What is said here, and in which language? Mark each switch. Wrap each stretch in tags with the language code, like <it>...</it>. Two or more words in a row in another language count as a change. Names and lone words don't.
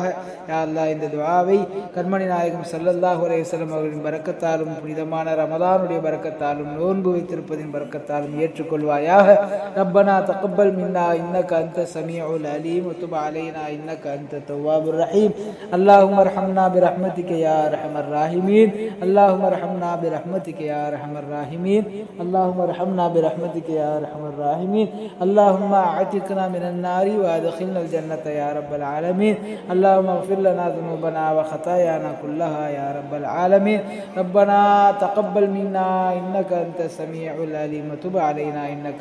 <ta>யா அல்லாஹ் இந்த துஆவை கண்மணி நாயகம்</ta> <ar>صلى الله عليه وسلم</ar> <ta>அவர்களின் பரக்கத்தாலும் புனிதமான ரமலானுடைய பரக்கத்தாலும் நோன்பு வைத்திருப்பதின் பரக்கத்தாலும் ஏற்றுக்கொள்வாயாக.</ta> <ar>ربنا تقبل منا إنك أنت السميع العليم وتب علينا إنك أنت التواب الرحيم. اللهم ارحمنا برحمتك يا أرحم الراحمين. اللهم ارحمنا برحمتك يا أرحم الراحمين اللهم ارحمنا برحمتك يا أرحم الراحمين اللهم أعتقنا من النار وأدخلنا الجنة يا رب العالمين اللهم اغفر لنا ذنوبنا وخطايانا كلها يا رب العالمين ربنا تقبل منا إنك أنت السميع العليم وتب علينا إنك</ar>